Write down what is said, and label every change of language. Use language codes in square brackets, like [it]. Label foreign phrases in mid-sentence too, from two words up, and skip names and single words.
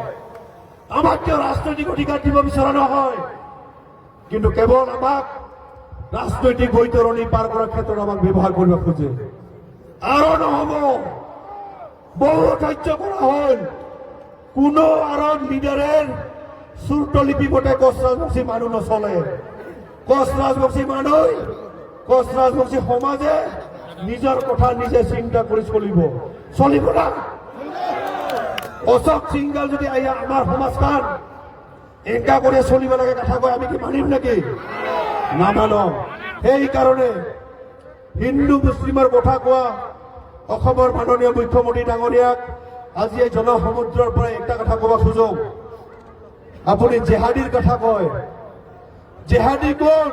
[as] আমাক কিয় ৰাজনৈতিক অধিকাৰ দিব বিচৰা নহয়? কিন্তু কেৱল আমাক ৰাজনৈতিক বৈতৰণি পাৰ কৰাৰ ক্ষেত্ৰত আমাক ব্যৱহাৰ কৰিব খোজে। আৰু নহ'ব, বহু ধৈৰ্য কৰা হ'ল। [rkt] কোনো আৰব লিডারের সুরতলিপি বটে কোচরাজবংশী মানুষ নচলে। কোচরাজবংশী মানুষ কোচরাজবংশী সমাজে নিজের কথা নিজে চিন্তা করে চলিব না। অশোক সিংগাল যদি আমার সমাজখান একা করে চলিব লাগে কথা কয়, আমি কি মানিম নাকি? নামানো। [as] সেই কারণে হিন্দু মুসলিমৰ কথা কোৱা অসমৰ মাননীয় মুখ্যমন্ত্ৰী ডাঙৰীয়াক আজি এই জনসমুদ্ৰৰ পৰা একটা কথা কব খোজো। আপুনি জেহাদীৰ কথা কয়, জেহাদী কোন?